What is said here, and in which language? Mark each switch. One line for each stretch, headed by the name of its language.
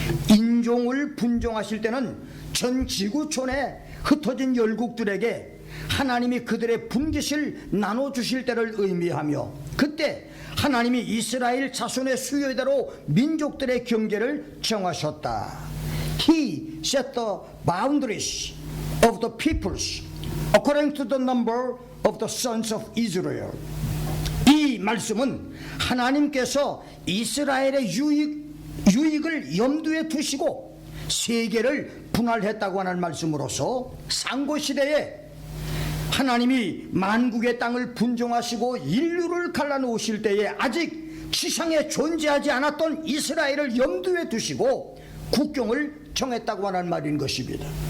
Korean: 인종을 분정하실 때는 전 지구촌에 흩어진 열국들에게 하나님이 그들의 분깃을 나눠주실 때를 의미하며 그때 하나님이 이스라엘 자손의 수요대로 민족들의 경계를 정하셨다.
English: He set the boundaries of the peoples according to the number of the sons of Israel.
Korean: 이 말씀은 하나님께서 이스라엘의 유익을 염두에 두시고 세계를 분할했다고 하는 말씀으로서 상고시대에 하나님이 만국의 땅을 분정하시고 인류를 갈라놓으실 때에 아직 지상에 존재하지 않았던 이스라엘을 염두에 두시고 국경을 정했다고 하는 말인 것입니다.